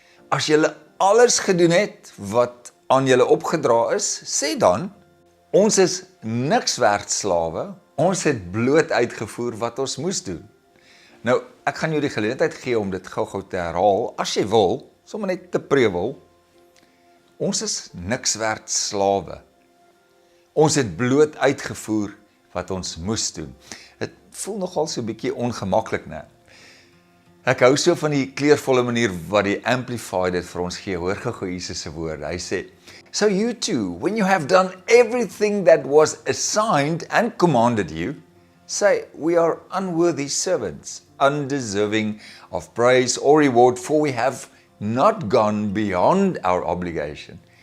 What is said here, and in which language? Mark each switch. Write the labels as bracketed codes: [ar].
[af] As julle alles gedoen het wat aan julle opgedra is, sê dan, ons is niks werd slawe, ons het bloot uitgevoer wat ons moes doen. Nou, ek gaan jou die geleentheid gee om dit gou te herhaal, as jy wil, sommer net te prewel. Ons is niks werd slawe. Ons het bloot uitgevoer wat ons moes doen. Het voel nogal so 'n bietjie ongemaklik, né? Ek hou so van die kleurvolle manier wat die Amplified dit vir ons gee. Hoor gou Jesus se woorde. Hy sê, [en] so you too, when you have done everything that was assigned and commanded you, say, we are unworthy servants, undeserving of praise or reward, for we have not gone beyond our obligation.